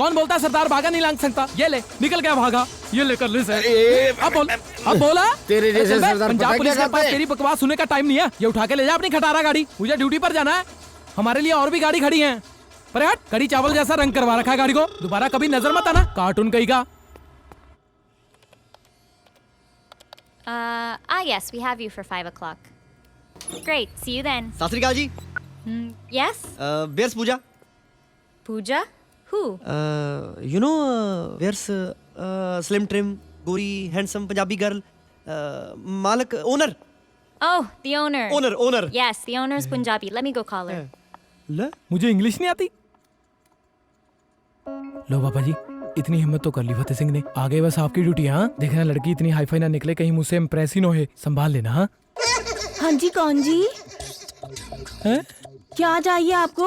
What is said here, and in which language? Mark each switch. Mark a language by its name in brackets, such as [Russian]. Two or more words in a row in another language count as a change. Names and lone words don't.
[Hindi] कौन बोलता है सरदार भागा नहीं लांग सकता? ये ले, निकल गया भागा, ये लेकर ले सर। ए, अब बोल, अब बोला। तेरे जैसे अरे चल बे, सरदार पंजाब पता पुलिस क्या के पास करते हैं? तेरी बकवास सुनने का टाइम नहीं है। ये उठा के ले जा अपनी खटारा गाड़ी, मुझे ड्यूटी पर जाना है। हमारे लिए और भी गाड़ी खड़ी है, पर हट, कड़ी चावल जैसा रंग करवा रखा है गाड़ी को। दोबारा कभी नजर मत आना, कार्टून कहीं का। [English] Yes, we have you for 5 o'clock. Great, see you then. [Punjabi] ਸਤ ਸ੍ਰੀ ਅਕਾਲ ਜੀ। [English] Yes? Where's Pooja? Pooja? Who? You know where's slim trim गोरी handsome Punjabi girl, मालक owner। Oh, the owner. Owner. Yes, the owner's Punjabi. Let me go call her. [Hindi] ले, मुझे इंग्लिश नहीं आती। लो पापा जी, इतनी हिम्मत तो कर ली फतेह सिंह ने। आगे बस आपकी ड्यूटी है। हाँ देखना लड़की इतनी हाईफाई ना निकले, कहीं मुझसे इम्प्रेस ही ना हो, संभाल लेना। हाँ हाँ जी, कौन जी? हैं? क्या चाहिए आपको?